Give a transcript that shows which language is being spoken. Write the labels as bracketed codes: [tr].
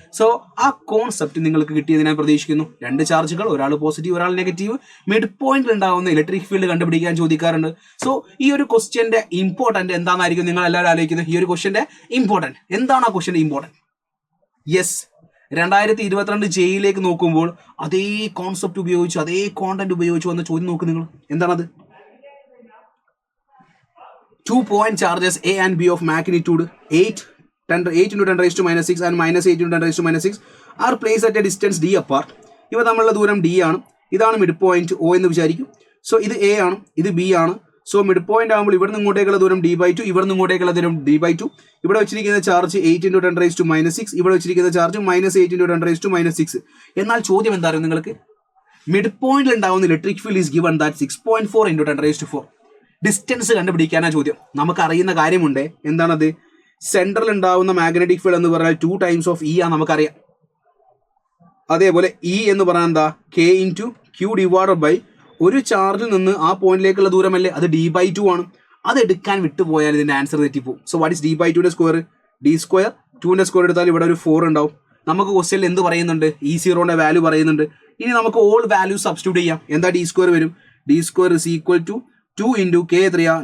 [ml] So ആ concept നിങ്ങൾക്ക് കിട്ടിയതിനെ ഞാൻ പ്രതീക്ഷിക്കുന്നു. 2 ചാർജുകൾ, ഒരാൾ പോസിറ്റീവ് ഒരാൾ നെഗറ്റീവ്, മിഡ് പോയിന്റിൽ ഉണ്ടാവുന്ന ഇലക്ട്രിക് ഫീൽഡ് കണ്ടുപിടിക്കാൻ ചോദിക്കാറുണ്ട്. സോ ഈ ഒരു ക്വസ്റ്റ്യന്റെ ഇമ്പോർട്ടന്റ് എന്താണെന്നായിരിക്കും നിങ്ങൾ എല്ലാവരും ആലോചിക്കുന്നത്. ഈ ഒരു ക്വസ്റ്റ്യന്റെ ഇമ്പോർട്ടന്റ് എന്താണ്? ആ ക്വസ്റ്റ്യന്റെ ഇമ്പോർട്ടന്റ് യെസ്, 2022 ജെയിലേക്ക് നോക്കുമ്പോൾ അതേ കോൺസെപ്റ്റ് ഉപയോഗിച്ചു, അതേ കോണ്ടന്റ് ഉപയോഗിച്ചു വന്ന ചോദ്യം നോക്ക് നിങ്ങൾ. എന്താണത്? [en] 2 point charges A and B of magnitude 8 × 10⁻6 and -8 × 10⁻6 are placed at a distance d apart. [ml] ഇവ തമ്മിലുള്ള ദൂരം d ആണ്. ഇതാണ് മിഡ് പോയിന്റ് O എന്ന് വിചാരിക്കും. സോ ഇത് A ആണ്, ഇത് B ആണ്. സോ മിഡ് പോയിന്റ് ആകുമ്പോൾ ഇവിടെ നിന്ന് ഇങ്ങോട്ടേക്കുള്ള ദൂരം d/2, ഇവിടെ നിന്ന് ഇങ്ങോട്ടേക്കുള്ള ദൂരം d/2. ഇവിടെ വെച്ചിരിക്കുന്ന ചാർജ് 8 × 10⁻6, ഇവിടെ വെച്ചിരിക്കുന്ന ചാർജ് -8 × 10⁻6. എന്നാൽ ചോദ്യം എന്തായിരുന്നു നിങ്ങൾക്ക്? മിഡ് പോയിന്റിൽ ഉണ്ടാകുന്ന electric field is given that 6.4 × 10⁻4. Distance കണ്ടുപിടിക്കാനാ ചോദ്യം. നമുക്ക് അറിയുന്ന കാര്യമുണ്ട്. എന്താണത്? സെൻട്രൽ ഉണ്ടാവുന്ന മാഗ്നറ്റിക് ഫീൽഡ് എന്ന് പറഞ്ഞാൽ 2 times of E ആണ് നമുക്കറിയാം. അതേപോലെ E എന്ന് പറഞ്ഞാൽ എന്താ? K × Q ഡിവൈഡഡ് ബൈ ഒരു ചാർജിൽ നിന്ന് ആ പോയിന്റിലേക്കുള്ള ദൂരമല്ലേ, അത് d/2 ആണ്. അത് എടുക്കാൻ വിട്ടുപോയാൽ ഇതിന്റെ answer തെറ്റിപ്പോവും. [en] So what is d/2 square? [ml] d². 2 square എടുത്താൽ ഇവിടെ ഒരു 4 ഉണ്ടാവും. നമുക്ക് ക്വസ്റ്റ്യനിൽ എന്ത് പറയുന്നുണ്ട്? E0 വാല്യൂ പറയുന്നുണ്ട്. ഇനി നമുക്ക് ഓൾ വാല്യൂ സബ്സ്റ്റിറ്റ്യൂട്ട് ചെയ്യാം. എന്താ d² വരും? [en] d² is equal to 2 × K എത്രയാ?